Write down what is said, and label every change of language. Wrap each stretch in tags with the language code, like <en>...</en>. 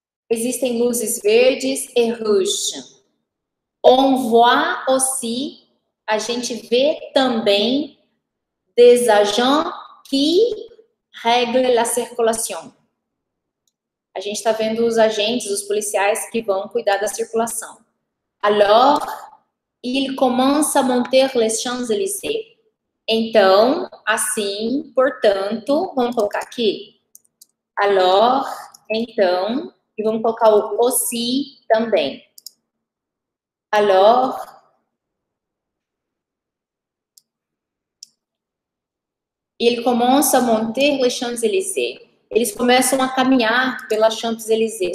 <pt>Existem luzes verdes e</pt> <fr>rouges. On voit aussi,</fr> <pt>a gente vê também</pt> <fr>des agents qui règlent la circulation.</fr> <pt>A gente está vendo os agentes, os policiais que vão cuidar da circulação.</pt> <fr>Alors, il commence à monter les Champs-Élysées.</fr> <pt>Então, assim, portanto, vamos colocar aqui. Alors, então, e vamos colocar o aussi também.</pt> <fr>Alors, il commence à monter les Champs-Élysées.</fr> <pt>Eles começam a caminhar pela Champs-Élysées.</pt>